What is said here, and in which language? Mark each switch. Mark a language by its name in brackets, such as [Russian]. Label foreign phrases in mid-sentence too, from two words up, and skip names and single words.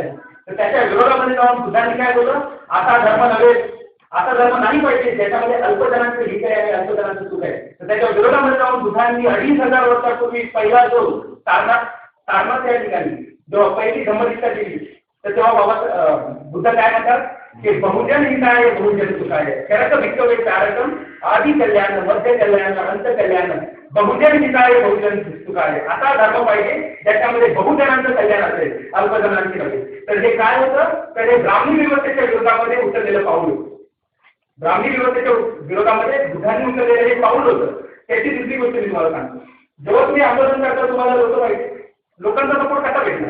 [Marathi] तर त्याच्या विरोधामध्ये जाऊन बुद्धांनी काय बोललं, आता धर्म नव्हे, आता धर्म नाही पाहिजे ज्याच्यामध्ये अल्पजनांचं हित आहे आणि अल्पजनांचं सुख आहे. तर त्याच्या विरोधामध्ये जाऊन बुद्धांनी 2500 वर्षापूर्वी पहिला जो सारनाथ या ठिकाणी जेव्हा पहिली धम्मदीक्षा दिली, तर तेव्हा बुद्ध काय म्हणतात की [Pali] बहुजन हिताय बहुजन सुखाय, खरंच भिक्खवे चारकम आदि कल्याण मध्य कल्याण अंत कल्याण बहुजन हिताय बहुजन सुखाय. [Marathi] आता धर्म पाहिजे ज्याच्यामध्ये बहुजनांचं कल्याण असेल, अल्पजनांची नव्हे. तर हे काय होतं, तर हे ब्राह्मणी व्यवस्थेच्या विरोधामध्ये उचललेलं पाऊल होतं. ब्राह्मणी व्यवस्थेच्या विरोधामध्ये बुद्धांनी उचललेलं हे पाऊल होतं. त्याची दुसरी गोष्ट मी तुम्हाला सांगतो. जेव्हा तुम्ही आंदोलन करता तुम्हाला लोक पाहिजे, लोकांचा सपोर्ट कसा भेटणार?